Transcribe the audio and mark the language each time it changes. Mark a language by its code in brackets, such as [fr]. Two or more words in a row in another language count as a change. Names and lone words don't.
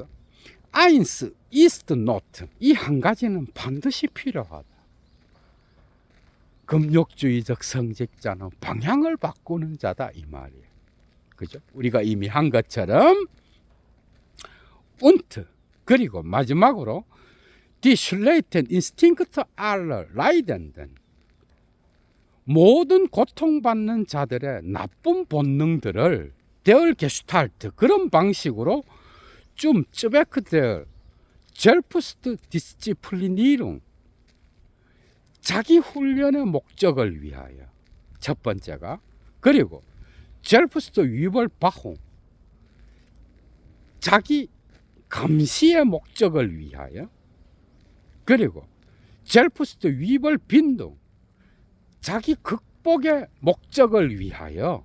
[de] Eins ist Not, [ko] 이 한 가지는 반드시 필요하다. 금욕주의적 성직자는 방향을 바꾸는 자다 이 말이에요. 그죠? 우리가 이미 한 것처럼 und 그리고 마지막으로 [de] die schlechten Instinkte aller Leidenden, [ko] 모든 고통받는 자들의 나쁜 본능들을 [de] der Gestalt, [ko] 그런 방식으로 좀 쯔베크들 Selbstdisziplinierung, 자기 훈련의 목적을 위하여 첫 번째가, 그리고 Selbstüberwachung, 자기 감시의 목적을 위하여, 그리고 Selbstüberbindung, 자기 극복의 목적을 위하여.